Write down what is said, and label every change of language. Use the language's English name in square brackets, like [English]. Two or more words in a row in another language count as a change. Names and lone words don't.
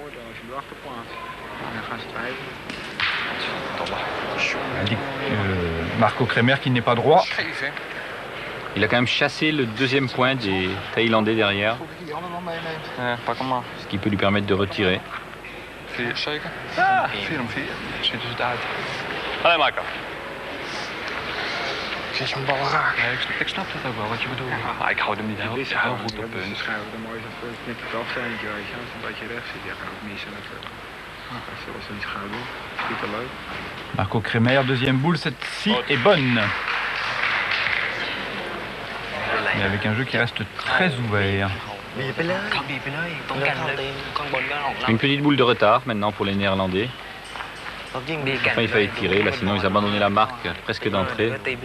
[French] Marco Kremer qui n'est pas droit. Il a quand même chassé le 2e point des Thaïlandais derrière, ce qui peut lui permettre de retirer. Allez Marco. [Dutch] Geef je een bal raak. Nee, ik snap dat ook wel, wat je bedoelt. Maar ik hou hem niet heel goed op punt. [French] Marco Kremer, 2e boule, cette-ci est bonne. Mais avec un jeu qui reste très ouvert. Une petite boule de retard maintenant pour les Néerlandais. Enfin, il fallait tirer, là, sinon ils abandonnaient la marque presque d'entrée.